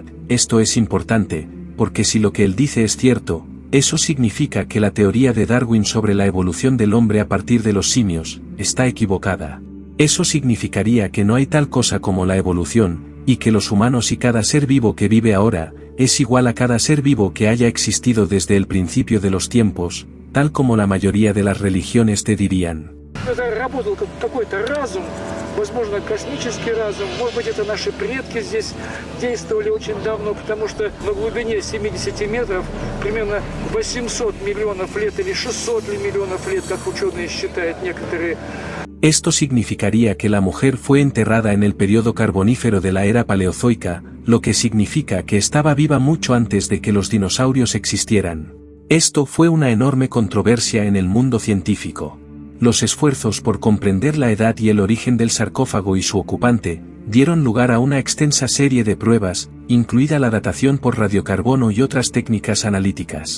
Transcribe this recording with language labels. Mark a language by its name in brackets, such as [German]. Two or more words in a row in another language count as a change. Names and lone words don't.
[Spanish] Esto es importante, porque si lo que él dice es cierto, eso significa que la teoría de Darwin sobre la evolución del hombre a partir de los simios, está equivocada. Eso significaría que no hay tal cosa como la evolución, y que los humanos y cada ser vivo que vive ahora, es igual a cada ser vivo que haya existido desde el principio de los tiempos, tal como la mayoría de las religiones te dirían. [Russian] Возможно, космический разум, может быть, это наши предки здесь действовали очень давно, потому что на глубине 70 метров примерно 800 миллионов лет или 600 миллионов лет, как ученые считают некоторые. [Spanish] Esto significaría que la mujer fue enterrada en el periodo carbonífero de la era paleozoica, lo que significa que estaba viva mucho antes de que los dinosaurios existieran. Esto fue una enorme controversia en el mundo científico. Los esfuerzos por comprender la edad y el origen del sarcófago y su ocupante, dieron lugar a una extensa serie de pruebas, incluida la datación por radiocarbono y otras técnicas analíticas.